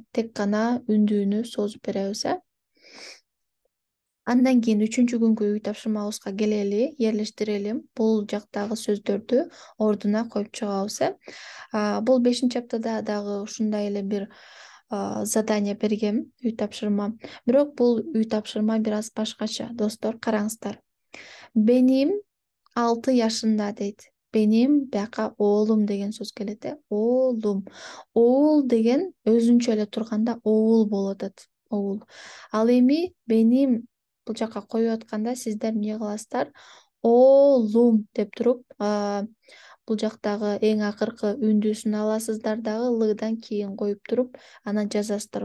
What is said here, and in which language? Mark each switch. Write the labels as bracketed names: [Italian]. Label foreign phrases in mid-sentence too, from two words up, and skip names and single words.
[Kyrgyz] Тек гана үндүүнү созуп беребиз. Андан кийин үчүнчү күнгү үй тапшырмабызга келели, ерлештирели. Бул жактагы сөздөрдү ордуна коюп чыгабыз. Бул 5-аптада дагы ушундай эле бир задание бергем, үй тапшырма. Бирок бул үй тапшырма бир аз башкача. Достор, караңыздар. [Turkish] Benim 6 yaşında дейт. [Kyrgyz] Benim бияка оолум деген сөз келет, оолум. Оол деген өзүнчө эле турганда оул болот атат. Оул. Ал эми benim бул жака коюп атканда сиздер эмне кыласыздар? Оолум деп туруп, бул жактагы эң акыркы үндүүсүн аласыздар дагы лыдан кийин коюп туруп, анан жазасыздар.